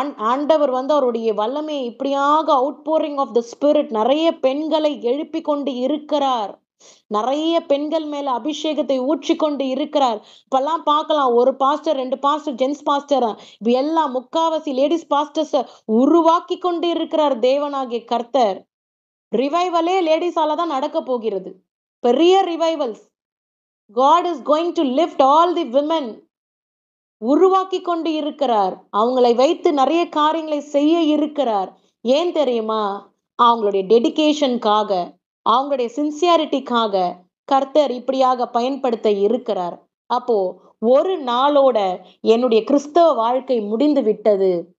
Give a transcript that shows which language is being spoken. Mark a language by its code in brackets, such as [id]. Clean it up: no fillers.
[ta] ஆண்டவர் வந்து அவருடைய வல்லமையை இப்படியாக அவுட்போரிங் ஆஃப் த ஸ்பிரிட் நெறைய பெண்களை எழுப்பிக் கொண்டு இருக்கிறார். நெறைய பெண்கள் மேல அபிஷேகத்தை ஊற்றிக்கொண்டு இருக்கிறார். இப்பல்லாம் பார்க்கலாம். ஒரு பாஸ்டர், 2 பாஸ்டர், ஜென்ட்ஸ் பாஸ்டர் இப்ப எல்லாம் முக்காவாசி லேடீஸ் பாஸ்டர்ஸ உருவாக்கி கொண்டு இருக்கிறார் தேவனாகிய கர்த்தர். ரிவைவலே லேடீஸால தான் நடக்கப் போகிறது. பெரிய revivals. [en] God is going to lift all the women. [ta] உருவாக்கிக் கொண்டு இருக்கிறார். அவங்களை வைத்து நெறைய காரியங்களை செய்ய இருக்கிறார். ஏன் தெரியுமா? அவங்களுடைய டெடிகேஷன்க்காக, அவங்களுடைய சின்சியாரிட்டிக்காக கர்த்தர் இப்படியாக பயன்படுத்த இருக்கிறார். அப்போ ஒரு நாளோட என்னுடைய கிறிஸ்தவ வாழ்க்கை முடிந்து விட்டது.